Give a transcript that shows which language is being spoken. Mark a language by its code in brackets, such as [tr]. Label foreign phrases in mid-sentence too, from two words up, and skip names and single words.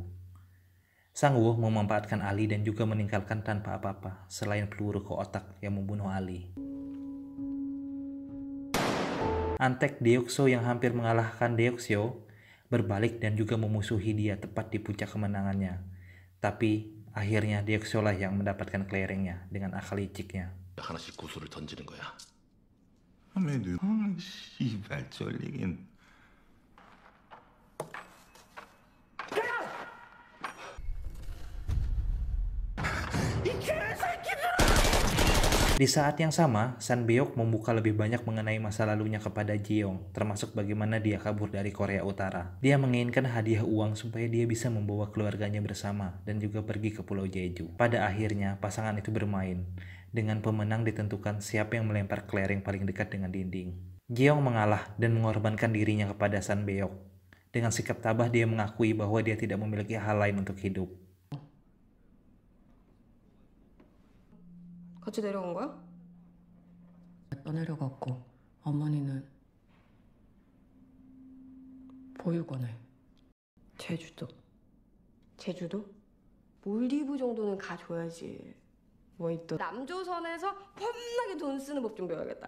[id] Sang-woo memanfaatkan Ali dan juga meninggalkan tanpa apa-apa, selain peluru ke otak yang membunuh Ali. Antek Deokso yang hampir mengalahkan Deoksyo berbalik dan juga memusuhi dia tepat di puncak kemenangannya. Tapi akhirnya Deoksyo lah yang mendapatkan kelerengnya dengan akal liciknya. [ko] 하나씩 구슬을 던지는 거야. 아메도 씨발 쫄리긴. [id] Di saat yang sama, San Beok membuka lebih banyak mengenai masa lalunya kepada Jeong, termasuk bagaimana dia kabur dari Korea Utara. Dia menginginkan hadiah uang supaya dia bisa membawa keluarganya bersama dan juga pergi ke Pulau Jeju. Pada akhirnya, pasangan itu bermain. Dengan pemenang ditentukan siapa yang melempar kelereng paling dekat dengan dinding. Jeong mengalah dan mengorbankan dirinya kepada San Beok. Dengan sikap tabah dia mengakui bahwa dia tidak memiliki hal lain untuk hidup. [ko] 같이 내려온 거야? 떠내려갔고 어머니는 보육원에. 제주도. 제주도? 몰디브 정도는 가줘야지. 뭐 있던 남조선에서 폼나게 돈 쓰는 법 좀 배워야겠다.